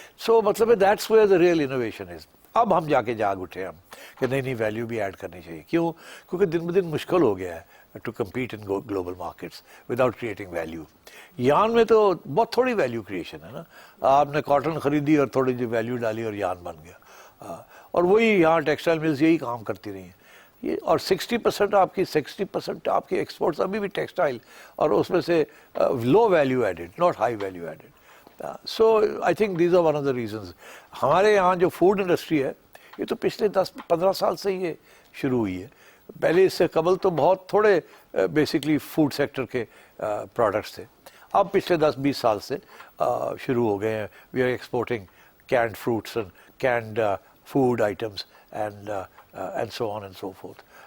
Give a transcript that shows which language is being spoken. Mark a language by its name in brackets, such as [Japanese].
[English] So مطلب that's where the real innovation is. [Urdu] اب ہم جا کے جاگ اٹھے ہم کہ نہیں ویلیو بھی ایڈ کرنی چاہیے. کیوں؟ کیونکہ دن بدن مشکل ہو گیا ہے [English] To compete in global markets without creating value. [Urdu] یان میں تو بہت تھوڑی ویلیو کریشن ہے نا، آپ نے کاٹن خریدی اور تھوڑی سی ویلیو ڈالی اور یان بن گیا. اور وہی یہاں ٹیکسٹائل ملز یہی کام کرتی رہی ہیں یہ. اور 60% آپ کی ایکسپورٹس ابھی بھی ٹیکسٹائل، اور اس میں سے [English] Low value added, not high value added. So I think these are one of the reasons. [Urdu] ہمارے یہاں جو فوڈ انڈسٹری ہے یہ تو پچھلے 10-15 سال سے یہ شروع ہوئی ہے. پہلے اس سے قبل تو بہت تھوڑے بیسکلی فوڈ سیکٹر کے پروڈکٹس تھے. اب پچھلے 10-20 سال سے شروع ہو گئے ہیں. [English] We are exporting canned fruits and canned food items and so on and so forth.